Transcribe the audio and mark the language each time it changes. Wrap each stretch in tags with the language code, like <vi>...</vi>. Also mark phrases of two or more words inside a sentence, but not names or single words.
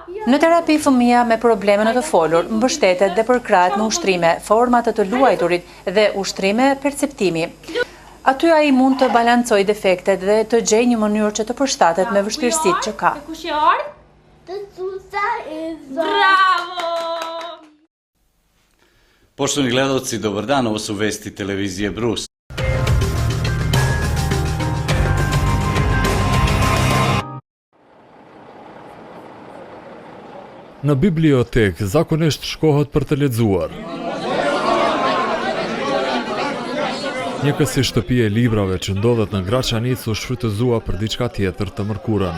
<sq>Në terapi fëmia me probleme në të folur mbështetet dhe përkrahet me ushtrime, forma të luajturit dhe ushtrime perceptimi. Aty ai mund të balancojë defektet dhe të gjejë një mënyrë që të përshtatet me vështirësitë që ka. Kush e ardh? Të Cuca e Bravo!</sq> <sr>Poštovani gledalci, dobar dan, ovo su vesti televizije Brus.</sr> <sq>Në bibliotek zakonisht shkohet për të lexuar. Një kësi shtëpi e librave që ndodhet në Graçanic u shfrytëzua për diçka tjetër të mërkurën.</sq>